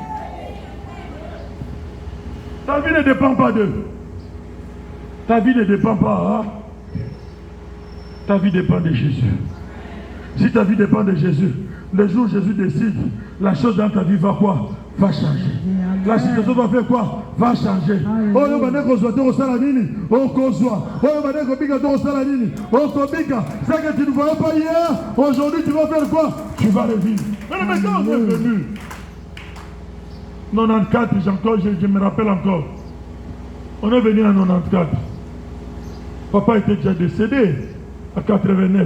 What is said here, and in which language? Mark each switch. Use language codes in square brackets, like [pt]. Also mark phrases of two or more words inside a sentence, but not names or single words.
[fr] Ta vie ne dépend pas d'eux. Ta vie ne dépend pas. Ta vie dépend de Jésus. Si ta vie dépend de Jésus, le jour où Jésus décide, la chose dans ta vie va quoi? va changer. La situation va faire quoi? Va changer. [ln] Oh, yo baneko zoto au salamini, oh kozwa. Oh baneko bika to au salamini, oh kobika. [fr] Ça que tu ne voyais pas hier, aujourd'hui tu vas faire quoi? Tu vas le vivre. Mais maintenant on est venu. 94, je me rappelle encore. On est venu en 94. Papa était déjà décédé à 89.